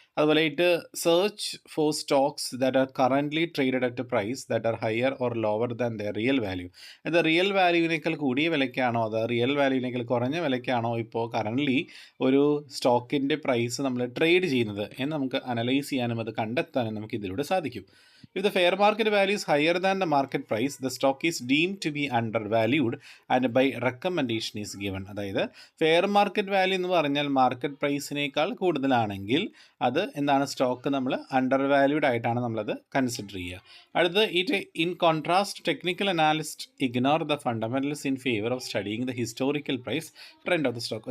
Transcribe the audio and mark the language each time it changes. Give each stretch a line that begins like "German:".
English: അതുപോലെ it search for stocks that are currently traded at a price that are higher or lower than the real value.
Malayalam: അത് real വാല്യൂവിനേക്കാൾ കൂടിയ വിലയ്ക്കാണോ അത് real വാല്യൂവിനേക്കാൾ കുറഞ്ഞ വിലയ്ക്കാണോ ഇപ്പോൾ currently ഒരു സ്റ്റോക്കിൻ്റെ പ്രൈസ് നമ്മൾ ട്രേഡ് ചെയ്യുന്നത് എന്ന് നമുക്ക് അനലൈസ് ചെയ്യാനും അത് കണ്ടെത്താനും നമുക്ക് ഇതിലൂടെ സാധിക്കും.
English: If the fair market value is higher than the market price, the stock is deemed to be undervalued and by recommendation is given.
Malayalam: അതായത് ഫെയർ മാർക്കറ്റ് വാല്യൂ എന്ന് പറഞ്ഞാൽ മാർക്കറ്റ് പ്രൈസിനേക്കാൾ കൂടുതലാണെങ്കിൽ അത് എന്താണ്, സ്റ്റോക്ക് നമ്മൾ അണ്ടർ വാല്യൂഡ് ആയിട്ടാണ് നമ്മളത് കൺസിഡർ ചെയ്യുക.
English: അടുത്ത് in contrast technical analyst ignore the fundamentals in favour of studying the historical price trend of the stock.